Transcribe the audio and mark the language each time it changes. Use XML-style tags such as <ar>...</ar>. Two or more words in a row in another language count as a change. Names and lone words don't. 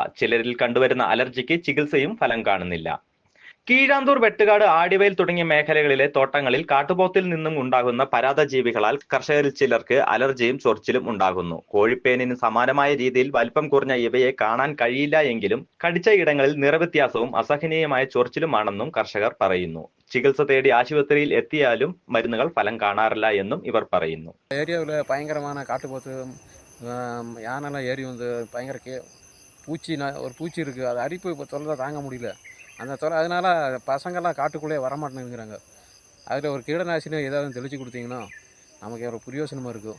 <ml>ചിലരിൽ കണ്ടുവരുന്ന അലർജിക്ക് ചികിത്സയും ഫലം കാണുന്നില്ല. കീഴാന്തൂർ, വെട്ടുകാട്, ആടിവയൽ തുടങ്ങിയ മേഖലകളിലെ തോട്ടങ്ങളിൽ കാട്ടുപോത്തിൽ നിന്നും ഉണ്ടാകുന്ന പരാദജീവികളാൽ കർഷകരിൽ ചിലർക്ക് അലർജിയും ചൊറിച്ചിലും ഉണ്ടാകുന്നു. കോഴിപ്പേനിന് സമാനമായ രീതിയിൽ വലിപ്പം കുറഞ്ഞ ഇവയെ കാണാൻ കഴിയില്ല എങ്കിലും കടിച്ച ഇടങ്ങളിൽ നിറവ്യത്യാസവും അസഹനീയമായ ചൊറിച്ചിലുമാണെന്നും കർഷകർ പറയുന്നു. ചികിത്സ തേടി ആശുപത്രിയിൽ എത്തിയാലും മരുന്നുകൾ ഫലം കാണാറില്ല എന്നും ഇവർ പറയുന്നു.</ml> <ta>ஏரியாவில் பயங்கரமான காட்டுப்போத்து யானைலாம் ஏறி வந்து பயங்கர ஒரு பூச்சி இருக்குது. அது அரிப்பு இப்போ தொல்லை தாங்க முடியல. அந்த தொல்லை அதனால் பசங்கள்லாம் காட்டுக்குள்ளேயே வரமாட்டேங்கிறாங்க. அதில் ஒரு கீடநாசினி ஏதாவது தெளித்து கொடுத்தீங்கன்னா நமக்கு ஒரு பிரயோசனமாக இருக்கும்.</ta>